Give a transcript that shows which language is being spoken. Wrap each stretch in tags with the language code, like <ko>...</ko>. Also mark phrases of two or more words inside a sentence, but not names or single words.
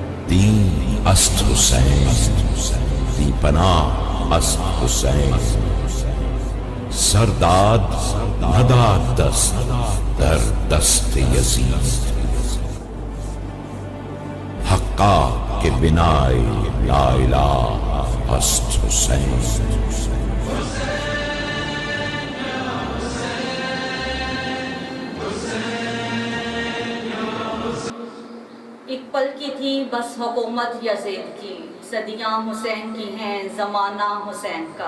<fa>دین است حسین، دی پناہ است حسین، سرداد نداد دست در دست یزید، حقا کہ بنائے</fa> <ar>لا الہ</ar> <fa>است حسین۔</fa> <ur>ایک پل کی تھی بس حکومت یزید کی، صدیاں حسین کی ہیں زمانہ حسین کا۔</ur>